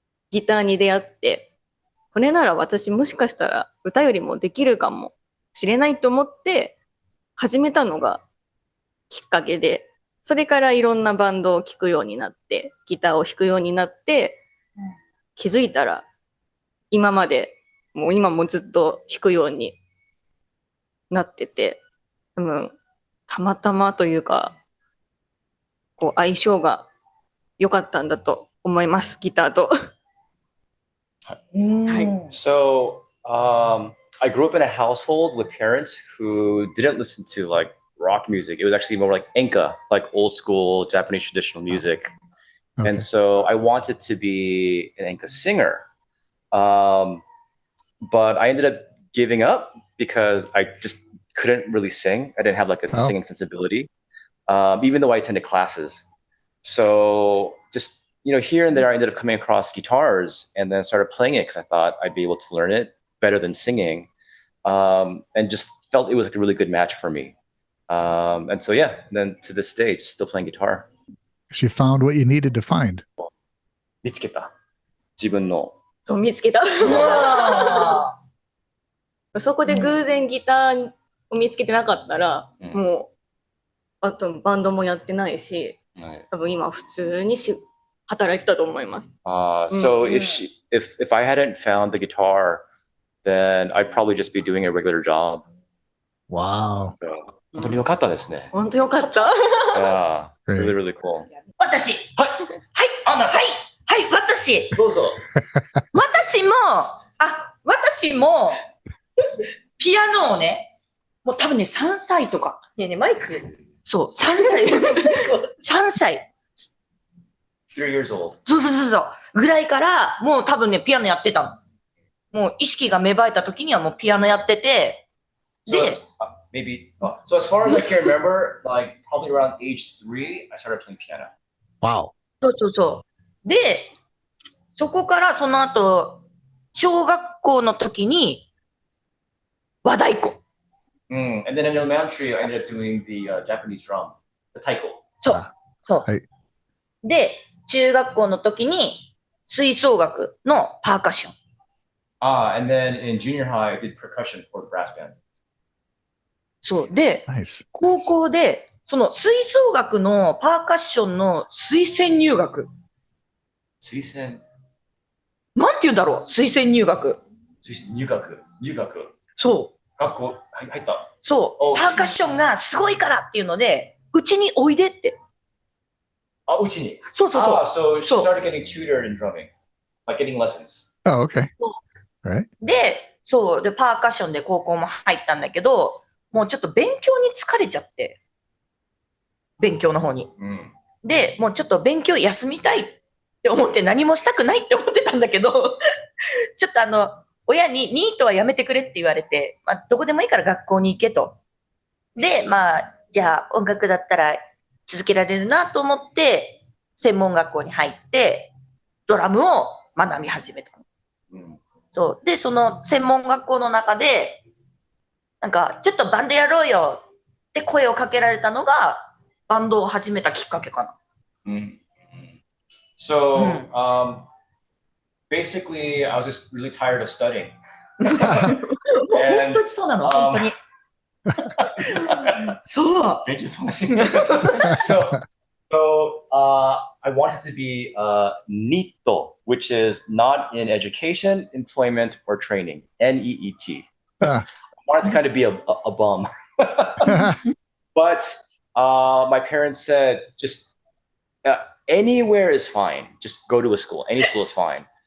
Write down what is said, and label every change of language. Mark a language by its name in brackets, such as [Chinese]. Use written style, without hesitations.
[Japanese] ギターに出会って、これなら私もしかしたら歌よりもできるかもしれないと思って始めたのがきっかけで、それからいろんなバンドを聴くようになって、ギターを弾くようになって、気づいたら今まで、もう今もずっと弾くようになってて、多分たまたまというか、こう相性が良かったんだと思います、ギターと。はい。 [English] So, I grew up in a household with parents who didn't listen to like rock music. It was actually more like enka, like old school Japanese traditional music. Okay. And so I wanted to be an enka singer. But I ended up giving up because I just couldn't really sing. I didn't have like a singing sensibility, even though I attended classes. So just, here and there, I ended up coming across guitars and then started playing it because I thought I'd be able to learn it better than singing, and just felt it was like a really good match for me. And so, yeah, then to this day, just still playing guitar. She found what you needed to find. [Japanese] 見つけた。自分の。そう、見つけた。そこで偶然ギターを見つけてなかったら、もう、あとバンドもやってないし、多分今普通に働いてたと思います。 [English] So if I hadn't found the guitar, then I'd probably just be doing a regular job. Wow. [Japanese] So, 本当に良かったですね。本当良かった。 [English] Yeah, really, really cool. [Japanese] 私。はい。私。どうぞ。私も、ピアノをね、もう多分ね、3歳とか。ねえねえ、マイク。そう、3歳。 [English] 3 years old. [Japanese] そう。ぐらいから、もう多分ね、ピアノやってたの。もう意識が芽生えた時にはもうピアノやってて、で、 [English] maybe, so as far as I can remember, like probably around age 3, I started playing piano. Wow. [Japanese] そう。で、そこからその後、小学校の時に、和太鼓。 [English] And then in elementary, I ended up doing the Japanese drum, the taiko. [Japanese] そう。はい。で、中学校の時に、吹奏楽のパーカッション。 [English] And then in junior high, I did percussion for the brass band. [Japanese] そう。で、 [English] Nice. [Japanese] 高校で、その吹奏楽のパーカッションの推薦入学。推薦なんて言うんだろう、推薦入学。入学。そう。学校入った。そう。パーカッションがすごいからっていうので、うちにおいでって。うちに。そう。 [English] So she started getting tutored in drumming, like getting lessons. Oh, okay. Right. [Japanese] で、そう。で、パーカッションで高校も入ったんだけど、もうちょっと勉強に疲れちゃって。勉強の方に。で、もうちょっと勉強休みたいって思って何もしたくないって思ってたんだけど、ちょっと親にニートはやめてくれって言われて、どこでもいいから学校に行けと。で、じゃあ音楽だったら続けられるなと思って、専門学校に入って、ドラムを学び始めた。そう。で、その専門学校の中で、なんか、ちょっとバンドやろうよって声をかけられたのが、バンドを始めたきっかけかな。 [English] So, basically, I was just really tired of studying. [Japanese] 本当にそうなの、本当に。そう。 [English] Thank you so much. So, I wanted to be NEET, which is not in education, employment, or training. NEET. I wanted to kind of be a bum. But my parents said, just anywhere is fine. Just go to a school. Any school is fine.